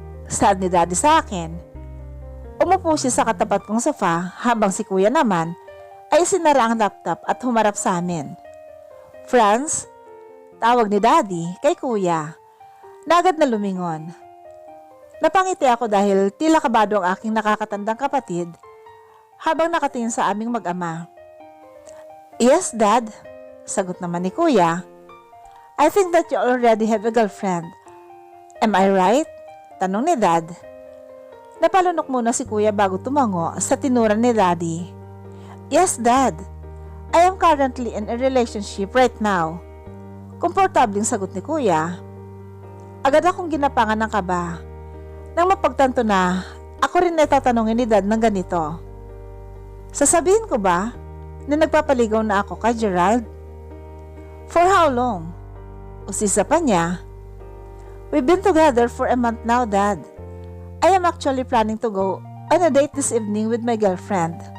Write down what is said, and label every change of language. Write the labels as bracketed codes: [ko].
[tl] Saad ni Daddy sa akin. Umupo siya sa katapat kong sofa habang si kuya naman ay sinara ang laptop at humarap sa amin. Franz, tawag ni Daddy kay kuya. Nagad na lumingon. Napangiti ako dahil tila kabado ang aking nakakatandang kapatid habang nakatingin sa aming mag-ama. [en] Yes, Dad, [tl] sagot naman ni kuya. [en] I think that you already have a girlfriend. Am I right? [tl] Tanong ni Dad. Napalunok muna si kuya bago tumango sa tinuran ni Daddy. [en] Yes, Dad. I am currently in a relationship right now. [tl] Komportabling sagot ni kuya. Agad akong ginapangan ng kaba nang mapagtanto na ako rin ay tatanungin ni Dad ng ganito. Sasabihin ko ba na nagpapaligaw na ako kay Gerald? [en] For how long? [tl] Usisa pa niya. [en] We've been together for a month now, Dad. I am actually planning to go on a date this evening with my girlfriend.